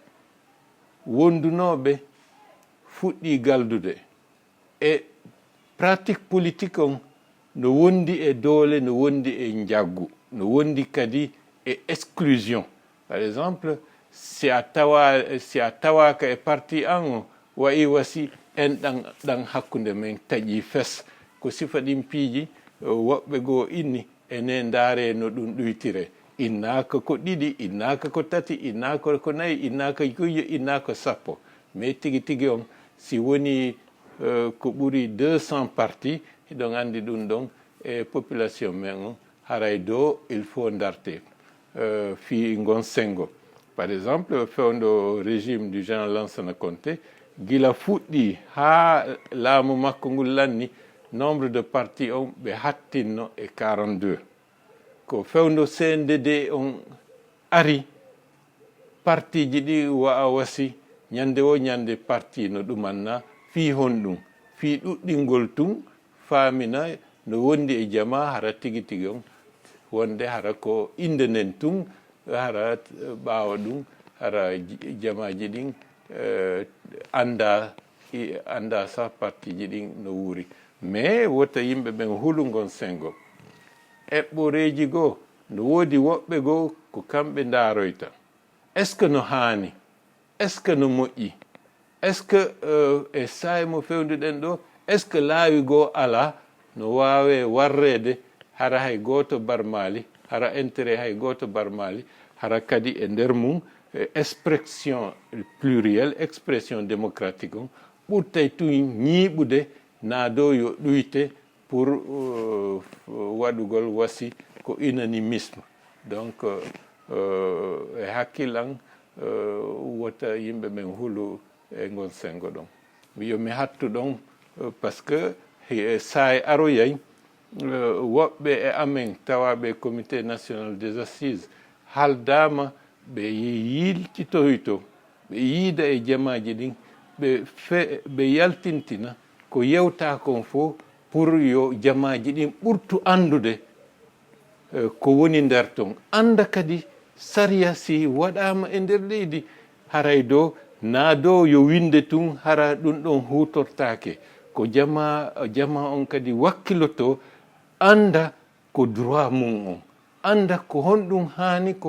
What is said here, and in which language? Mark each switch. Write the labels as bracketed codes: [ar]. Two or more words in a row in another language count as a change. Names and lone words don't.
[ff] wondunoɓe fuɗɗi galdude e [fr] pratique politique [ff] on no wondi e doole no wondi e jaggu no wondi kadi e [fr] exclusion par exemple [ff] si a tawaka e parti an o wayi wasi en ɗan hakkunde men taƴi fes ko sifa ɗin piiji woɓɓe goo inni ene ndaare no ɗum ɗoytire innaka ko ɗiɗi innaka ko tati innaka ko nayi innaka guyyo innaka sappo mais tigi on si woni ko ɓuri 200 parti ɗon andi ɗum ɗon e population men on haray do [fr] il faut [ff] ndarte fi gon sengo [fr] par exemple [ff] fewndo [fr] régime du général Lansana Conté [ff] gila fuɗɗi ha laamu makko ngol lanni [fr] nombre de parti [ff] on ɓe hattinno e 42 ko fewndo CNDD on ari partiji ɗi wa'a wasi ñande wo ñande parti no ɗumanna fi honɗum fi ɗuɗɗingol tun faamina no wondi e jama hara tigi on wonde hara ko inde nen tun hara ɓaawa ɗum hara jamaji ɗin anda sa partiji ɗin no wuuri mais wota yimɓe ɓen hulungon sengo eɓɓoreji goo no woodi woɓɓe goo ko kamɓe ndaaroyta [fr] est ce que [ff] no haani [fr] est ce que [ff] no moƴƴi [fr] est ce que [ff] e saayi mo fewnduɗen ɗo [fr] est ce que [ff] laawi goo ala no waawe warreede hara hay gooto barmaali hara intérêt hay gooto barmaali hara kadi e nder mum [fr] expression pluriel expression démocratique [ff] on ɓurtay tun ñiiɓude naa dow yo ɗuyte pour waɗugol wasi ko [fr] unanimisme donc [ff] e hakkilan wota yimɓe men hulu e ngon sengo ɗon yomi hattu ɗon [fr] par ce que [ff] saay aroyay woɓɓe e amen tawaɓe [fr] comité national des assises [ff] haaldama ɓe yiltitoyto ɓe yiida e jamaji ɗin ɓe yaltintina ko yewta kon fof pour yo jamaji ɗin ɓurtu andude ko woni nder ton anda kadi sariya si waɗama e nder leydi haray do na do yo winde tun hara ɗum ɗon hutortake ko jama on kadi wakkiloto anda ko droit mum on anda ko honɗum hani ko